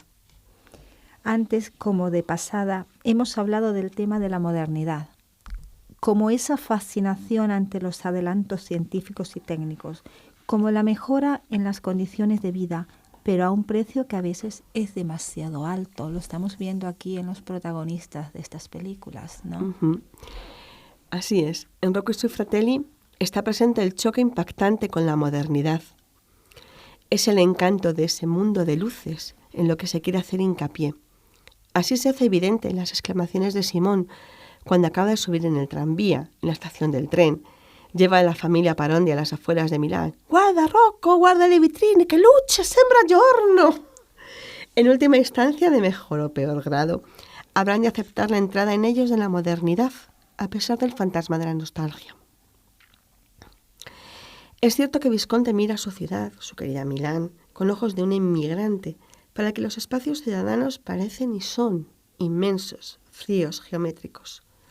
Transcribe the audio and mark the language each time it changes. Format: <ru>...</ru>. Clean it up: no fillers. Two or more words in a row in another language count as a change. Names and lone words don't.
<es>Antes, como de pasada, hemos hablado del tema de la modernidad, como esa fascinación ante los adelantos científicos y técnicos, como la mejora en las condiciones de vida, pero a un precio que a veces es demasiado alto. Lo estamos viendo aquí en los protagonistas de estas películas, ¿no? Uh-huh. Así es. En Rocco y sui fratelli está presente el choque impactante con la modernidad. Es el encanto de ese mundo de luces en lo que se quiere hacer hincapié. Así se hace evidente en las exclamaciones de Simón cuando acaba de subir en el tranvía, en la estación del tren. Lleva a la familia Parondi a las afueras de Milán.</es> <it>«Guarda, Rocco, guarda le vitrine, che luce, sembra giorno».</it> <es>En última instancia, de mejor o peor grado, habrán de aceptar la entrada en ellos de la modernidad, a pesar del fantasma de la nostalgia. Es cierto que Visconti mira a su ciudad, su querida Milán, con ojos de un inmigrante, para que los espacios ciudadanos parecen y son inmensos, fríos, geométricos.</es>